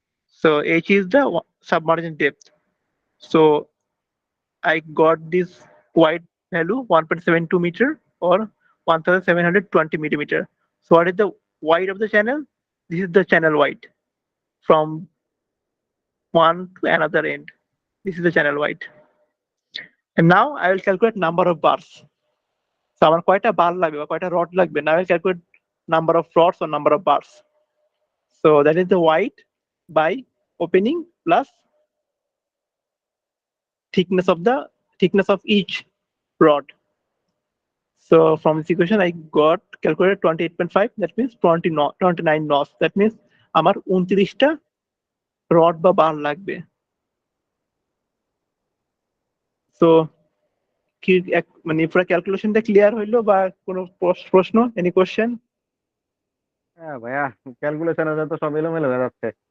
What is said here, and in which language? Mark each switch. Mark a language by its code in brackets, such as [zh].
[en] So H is the submergence depth. So I got this wide value 1.72 meter or 1720 millimeter. So what is the wide of the channel? This is the channel wide from one to another end. This is the channel wide. And now I will calculate number of bars. [bn] So আমার কয়টা বার লাগবে বা কয়টা rod লাগবে? [en] Now I will calculate number of rods or number of bars. So that is the wide by opening plus thickness of each rod. So from this equation I got calculated 28.5, that means 29 knots. That means [bn] আমার 29টা rod বা বার লাগবে। So কি মানে পুরো ক্যালকুলেশনটা clear হইলো বা কোনো প্রশ্ন, [en] Any question? [bn] হ্যাঁ ভাইয়া, ক্যালকুলেশনে তো সব এলোমেলো হয়ে যাচ্ছে।